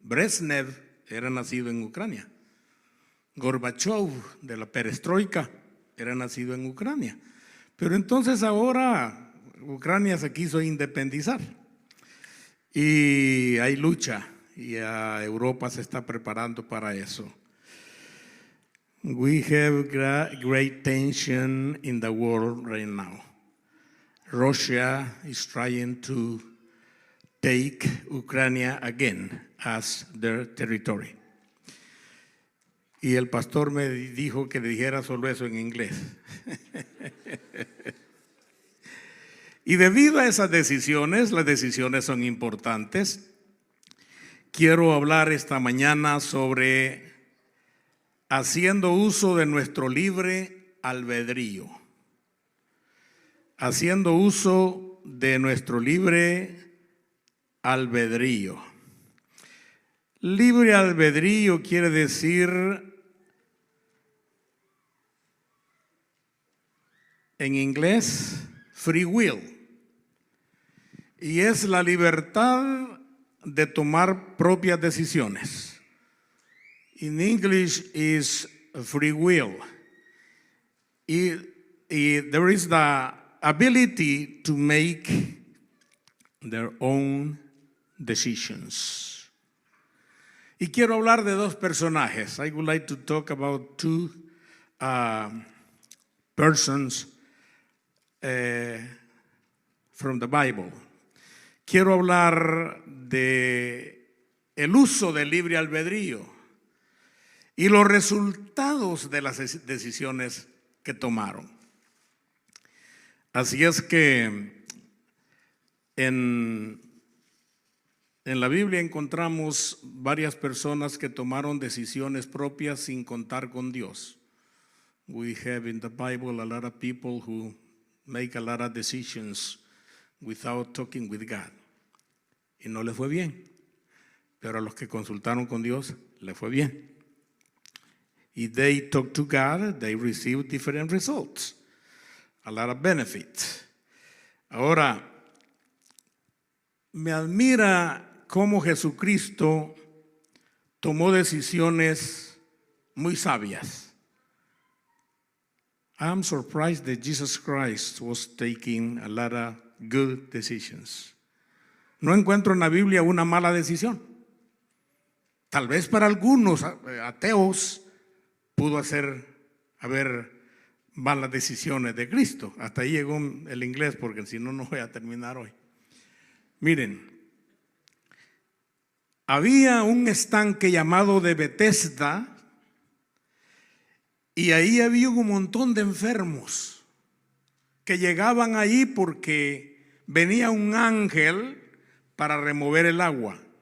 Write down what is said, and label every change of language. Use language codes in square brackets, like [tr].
[es] Brezhnev era nacido en Ucrania. Gorbachev de la perestroika era nacido en Ucrania. Pero entonces ahora Ucrania se quiso independizar y hay lucha y Europa se está preparando para eso. [en] We have great tension in the world right now. Russia is trying to take Ukraine again as their territory. [es] Y el pastor me dijo que le dijera solo eso en inglés. Y debido a esas decisiones, las decisiones son importantes. Quiero hablar esta mañana sobre haciendo uso de nuestro libre albedrío. Haciendo uso de nuestro libre albedrío. Libre albedrío quiere decir, en inglés, [en] free will. [es] Y es la libertad de tomar propias decisiones. [en] In English is free will. There is the ability to make their own decisions. [es] Y quiero hablar de 2 personajes. [en] I would like to talk about 2 persons from the Bible. [es] Quiero hablar de el uso del libre albedrío y los resultados de las decisiones que tomaron. Así es que en la Biblia encontramos varias personas que tomaron decisiones propias sin contar con Dios. [en] We have in the Bible a lot of people who make a lot of decisions without talking with God. [es] Y no les fue bien. Pero a los que consultaron con Dios, les fue bien. [en] If they talk to God, they receive different results, a lot of benefits. [es] Ahora, me admira cómo Jesucristo tomó decisiones muy sabias. [en] I'm surprised that Jesus Christ was taking a lot of good decisions. [es] No encuentro en la Biblia una mala decisión. Tal vez para algunos ateos pudo haber malas decisiones de Cristo. Hasta ahí llegó el inglés, porque si no, no voy a terminar hoy. Miren, había un estanque llamado de Bethesda y ahí había un montón de enfermos que llegaban ahí porque venía un ángel para remover el agua.